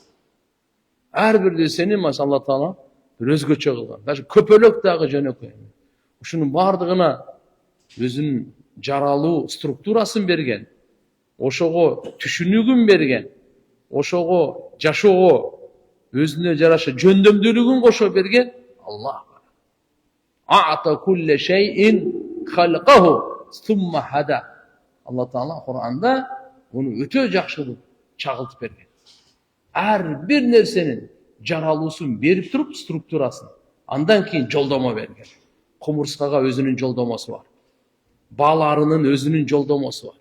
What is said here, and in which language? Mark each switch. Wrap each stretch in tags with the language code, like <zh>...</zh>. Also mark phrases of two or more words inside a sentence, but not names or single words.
<ky>Ар бир нерсени Алла Таала бир өзгөчө кылган. Даже көпөлөк дагы жөнөкөй. Ушунун бардыгына өзүнүн жаралуу структурасын берген, ошого түшүнүгүн берген, ошого жашоого өзүнө жараша жөндөмдүүлүгүн кошо берген Аллах.</ky> <ar>أعطى كل شيء خلقه ثم هدى.</ar> <ky>Алла Таала Кур'анда буну өтө жакшы чагылтып берген. Ар бир нерсенин жаралуусун берип туруп структурасын, андан кийин жолдомо берген. Кумурскага өзүнүн жолдомосу бар. Баларынын өзүнүн жолдомосу бар.</ky>